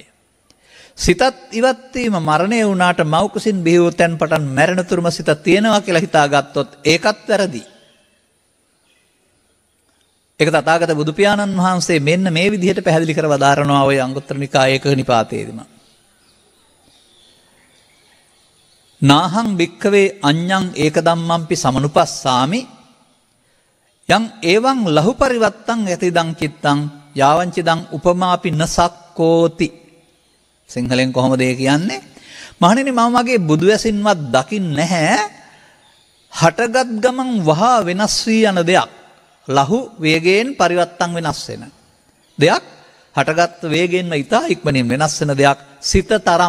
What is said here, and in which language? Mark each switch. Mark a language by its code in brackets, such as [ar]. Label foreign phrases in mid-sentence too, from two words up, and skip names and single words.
[si] සිතත් ඉවත් වීම මරණය වුණාට මව්කුසින් බිහි වූ තැන් පටන් මැරෙන තුරුම සිත තියෙනවා කියලා හිතාගත්තොත් ඒකත් වැරදි. ඒක තථාගත බුදු පියාණන් වහන්සේ මෙන්න මේ විදිහට පැහැදිලි කර වදාරනවා ඔය අංගුත්තර නිකායේ ඒක නිපාතයේදීම. [pi] නාහං භික්ඛවේ අඤ්ඤං ඒක ධම්මම්පි සමනුපස්සාමි යං එවං ලහු පරිවත්තං යතිදං චිත්තං යාවංචිදං උපමාපි නසක්කෝති. [si] සිංහලෙන් කොහොමද ඒ කියන්නේ? මහණෙනි මම මගේ බුදු ඇසින්වත් දකින්නේ නැහැ හටගත් ගමන් වහා වෙනස් වී යන දෙයක්. ලහු වේගයෙන් පරිවත්තං වෙනස් වෙන දෙයක්, හටගත් වේගයෙන්ම ඉතා ඉක්මනින් වෙනස් වෙන දෙයක් සිත තරම්.